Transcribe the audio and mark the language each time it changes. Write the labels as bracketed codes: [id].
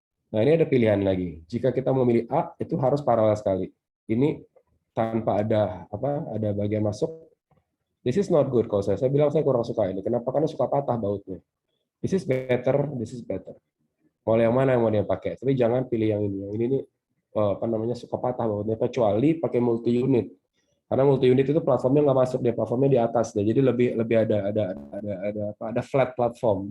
[id] Nah ini ada pilihan lagi. Jika kita memilih A, itu harus paralel sekali. Ini tanpa ada bagian masuk. [en] This is not good [id] kalau saya bilang saya kurang suka ini. Kenapa? Karena suka patah bautnya. [en] This is better, this is better. [id] Mau yang mana yang mau dia pakai? Tapi jangan pilih yang ini. Yang ini nih suka patah bautnya, kecuali pakai multi unit. Karena multi unit itu platformnya nggak masuk, dia platformnya di atas. Jadi lebih ada flat platform.